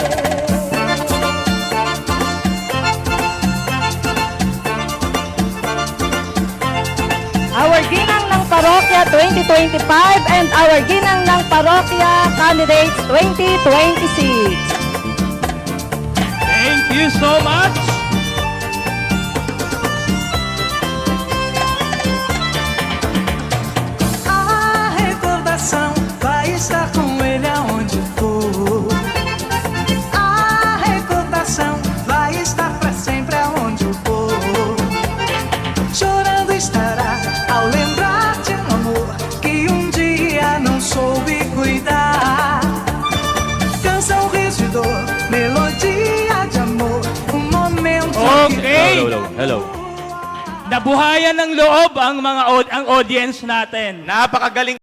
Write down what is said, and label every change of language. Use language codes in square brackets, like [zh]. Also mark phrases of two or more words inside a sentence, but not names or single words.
[en] Our Ginang ng Parokya 2025 and our Ginang ng Parokya candidates 2026. Thank you so much! [pt] A recordação vai estar com ele aonde for. A recordação vai estar pra sempre aonde eu for. Chorando estará ao lembrar de um amor que um dia não soube cuidar. Canção, riso e dor, melodia de amor, um momento [en] Okay. Hello. [tl] Nabuhayan ng loob ang audience natin. Napakagaling